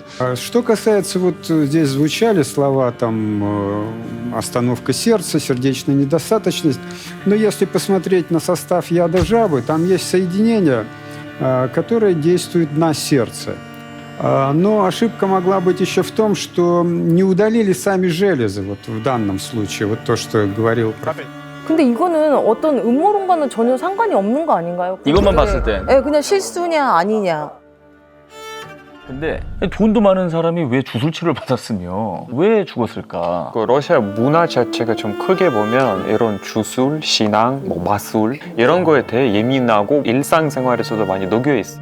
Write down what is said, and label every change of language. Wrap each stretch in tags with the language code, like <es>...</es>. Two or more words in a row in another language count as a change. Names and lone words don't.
<ru>Что касается, вот здесь звучали слова, там, остановка сердца, сердечная недостаточность, но если посмотреть на состав яда жабы, там есть соединение, которое действует на сердце. Но ошибка могла быть еще в том, что не удалили сами железы, вот в данном случае, вот то, что говорил профессор.</ru> <ko>근데 이거는 어떤 음모론과는 전혀 상관이 없는 거 아닌가요? 이것만 그게, 봤을 땐. 네, 그냥 실수냐 아니냐. 근데 돈도 많은 사람이 왜 주술치료를 받았으며 왜 죽었을까? 그 러시아 문화 자체가 좀 크게 보면 이런 주술, 신앙, 뭐 마술 이런 거에 대해 예민하고 일상생활에서도 많이 녹여 있어요.</ko>